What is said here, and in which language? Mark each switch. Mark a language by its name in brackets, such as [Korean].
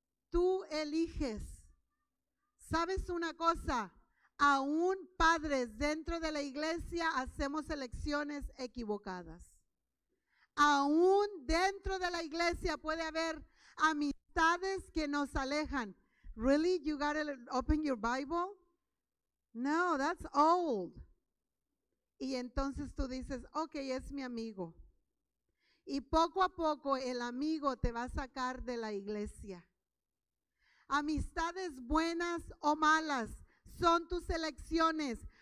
[Spanish] Tú eliges. ¿Sabes una cosa? Aún padres dentro de la iglesia hacemos elecciones equivocadas. Aún dentro de la iglesia puede haber amistades que nos alejan. [English] Really? You gotta open your Bible? No, that's old. [Spanish] Y entonces tú dices, ok, es mi amigo. Y poco a poco el amigo te va a sacar de la iglesia. Amistades buenas o malas son tus elecciones.